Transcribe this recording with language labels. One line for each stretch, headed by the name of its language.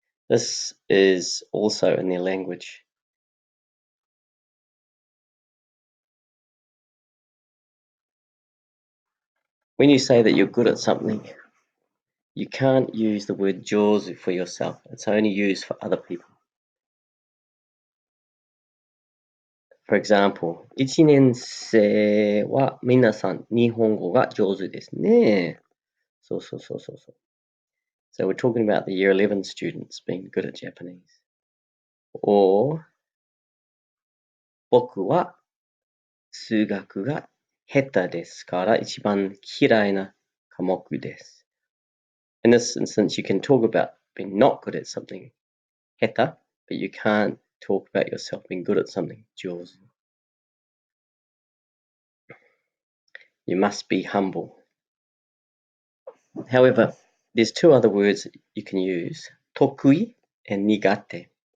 English: This is also in their language. When you say that you're good at something, you can't use the word jozu for yourself. It's only used for other people. For example,
Japanese: 1年生は皆さん日本語が上手ですね。そう。
English: So we're talking about the year 11 students being good at Japanese. Or
Japanese: 僕は数学が下手ですから一番嫌いな科目です。
English: In this instance, you can talk about being not good at something, 下手, but you can't talk about yourself being good at something, 上手. You must be humble. However, there's two other words you can use, 得意 and 苦手.